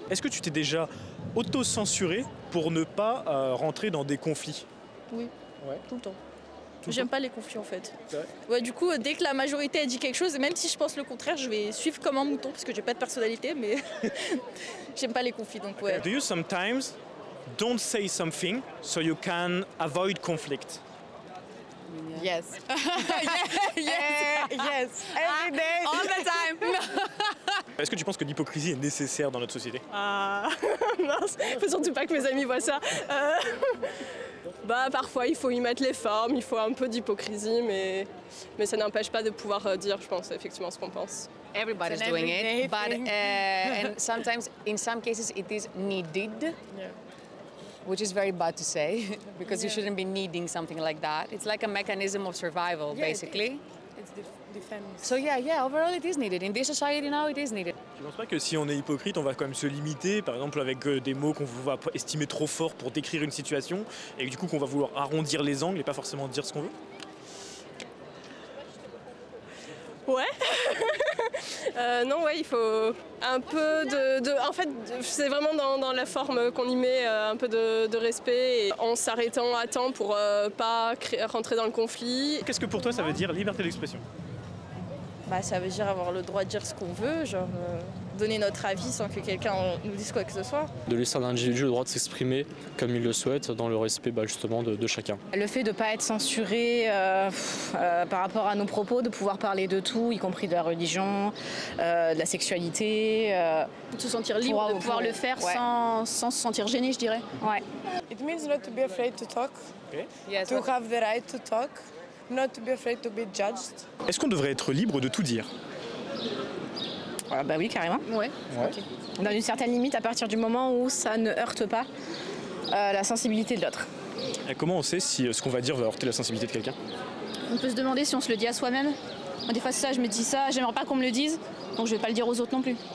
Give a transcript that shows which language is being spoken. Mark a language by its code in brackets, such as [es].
[fr] Est-ce que tu t'es déjà auto-censuré pour ne pas rentrer dans des conflits? Oui, ouais. Tout le temps. J'aime pas les conflits en fait. C'est vrai? Ouais, du coup, dès que la majorité a dit quelque chose, même si je pense le contraire, je vais suivre comme un mouton parce que j'ai pas de personnalité, mais j'aime pas les conflits donc ouais. [en] Do you sometimes don't say something so you can avoid conflict? Yes. Yes. Every day. All the time. [fr] Est-ce que tu penses que l'hypocrisie est nécessaire dans notre société? Mince, faut surtout pas que mes amis voient ça. Bah, parfois il faut y mettre les formes, il faut un peu d'hypocrisie, mais ça n'empêche pas de pouvoir dire, je pense, effectivement ce qu'on pense. [en] Everybody's doing it, but and sometimes, in some cases, it is needed, Yeah. which is very bad to say because you shouldn't be needing something like that. It's like a mechanism of survival, basically. It's defense. So yeah, overall it is needed. In this society now, it is needed. [fr] Tu penses pas que si on est hypocrite, on va quand même se limiter, par exemple avec des mots qu'on va estimer trop forts pour décrire une situation, et du coup qu'on va vouloir arrondir les angles et pas forcément dire ce qu'on veut? Ouais. Non, ouais, il faut un peu en fait, c'est vraiment dans la forme qu'on y met, un peu de respect, et en s'arrêtant à temps pour pas rentrer dans le conflit. Qu'est-ce que pour toi ça veut dire liberté d'expression? Bah, ça veut dire avoir le droit de dire ce qu'on veut, genre donner notre avis sans que quelqu'un nous dise quoi que ce soit. De laisser à l'individu le droit de s'exprimer comme il le souhaite dans le respect justement de chacun. Le fait de ne pas être censuré par rapport à nos propos, de pouvoir parler de tout, y compris de la religion, de la sexualité. De se sentir libre, de pouvoir le faire sans se sentir gêné, je dirais. Ouais. [en] It means not to be afraid to talk, Yes. to have the right to talk, not to be afraid to be judged. [fr] Est-ce qu'on devrait être libre de tout dire? Bah oui, carrément. Ouais. Dans une certaine limite, à partir du moment où ça ne heurte pas la sensibilité de l'autre. Et comment on sait si ce qu'on va dire va heurter la sensibilité de quelqu'un? On peut se demander si on se le dit à soi-même. Moi, des fois c'est ça, je me dis ça, j'aimerais pas qu'on me le dise, donc je vais pas le dire aux autres non plus.